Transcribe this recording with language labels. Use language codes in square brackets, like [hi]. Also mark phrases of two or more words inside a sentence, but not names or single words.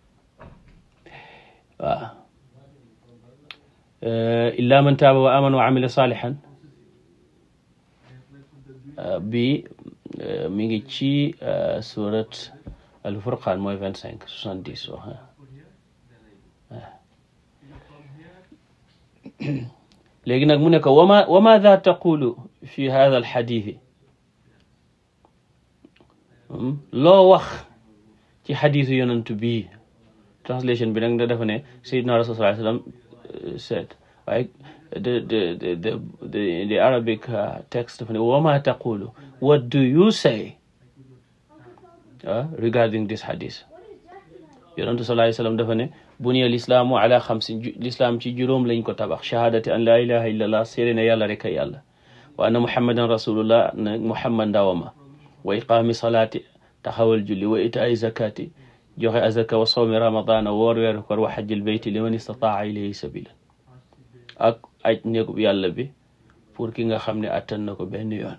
[wo] waaw [ar] إلا من تاب وآمن وعمل صالحا [wo] bi mi ngi ci surat al-Furqan mooy 25 70 wax léegi nag mu ne ko [ar] وماذا تقول في هذا الحديث, [wo] loo wax ci xadiisu yonantu bi. translation bi nag da dafa ne [ar] سيدنا رسول صلى الله عليه وسلم [wo] said, waaye [en] the Arabic text [wo] dafa ne [ar] وما تقول, [en] what do you say regarding this hadith. [wo] yonantu [ar] صلى الله عليه وسلم [wo] dafa ne [ar] بني الإسلام على خمس, [wo] lislaam ci juróom lañ ko tabax. [ar] شهادة أن لا إله إلا الله, [wo] seede ne yàlla rek a yàlla, [ar] وأن محمدا رسول الله, [wo] na muhammad ndawama, [ar] وإقام الصلاة, [wo] taxawal julli, [ar] وإيتاء الزكاة, [wo] joxe azaka, [ar] وصوم رمضان, [wo] woor weeru koor, [ar] وحج البيت لمن استطاع إليه سبيلا, [wo] ak aj néegub yàlla bi pour ki nga xam ne attan na ko benn yoon.